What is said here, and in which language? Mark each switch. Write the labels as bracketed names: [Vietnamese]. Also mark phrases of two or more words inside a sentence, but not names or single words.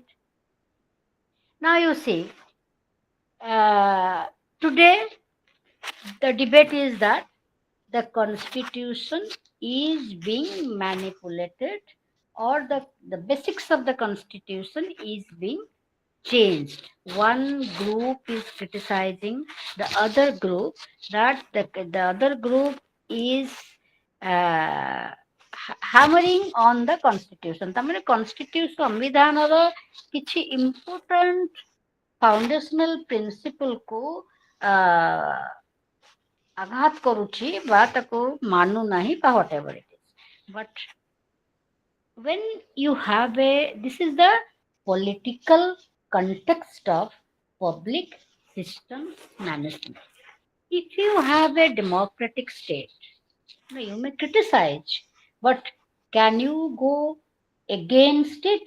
[English] Now you see, uh, today the debate is that the constitution is being manipulated, or the basics of the constitution is being changed. One group is criticizing the other group, that the other group is hammering on the constitution. [Odia] ତାମାନେ constitution ସମ୍ବିଧାନର କିଛି [English] important foundational principle [Odia] କୁ ଆଘାତ କରୁଛି ବା ତାକୁ ମାନୁ ନାହିଁ ବା [English] whatever it is. But when you have this is the political context of public system management. If you have a democratic state, you may criticize, but can you go against it?